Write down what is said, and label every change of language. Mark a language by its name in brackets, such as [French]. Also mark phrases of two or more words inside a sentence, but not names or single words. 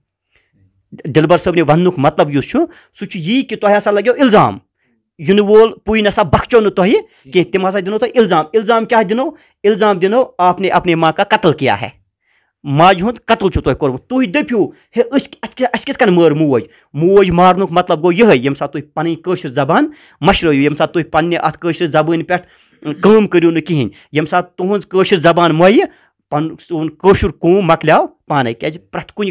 [Kashmiri] دِلبر صٲبنہِ وننُک مطلب یُس چھُ سُہ چھُ یی کہِ تۄہہِ ہسا لگیو اِلزام یِنہٕ وول پُے نسا بخچو نہٕ تۄہہِ کینٛہہ تِم ہسا دِنو تۄہہِ اِلزام کیاہ دِنو [Urdu] آپ نے اپنے ماں کا قتل کیا ہے [Kashmiri] ماجہِ ہُنٛد قتل چھُ تۄہہِ کوٚرمُت تُہۍ دٔپِو ہے اَسہِ کِتھ کٔنۍ مٲر موج مارنُک مطلب گوٚو یِہے ییٚمہِ ساتہٕ تُہۍ پنٕنۍ کٲشِر زبان مٔشرٲیِو ییٚمہِ ساتہٕ تُہۍ پننہِ اتھ کٲشِر زبٲنۍ پٮ۪ٹھ کٲم کٔرِو نہٕ کِہینۍ ییٚمہِ ساتہٕ تُہنٛز کٲشِر زبان مۄیہِ پنُن سون کٲشُر قوم مۄکلیو پانے کیازِ پرٛٮ۪تھ کُنہِ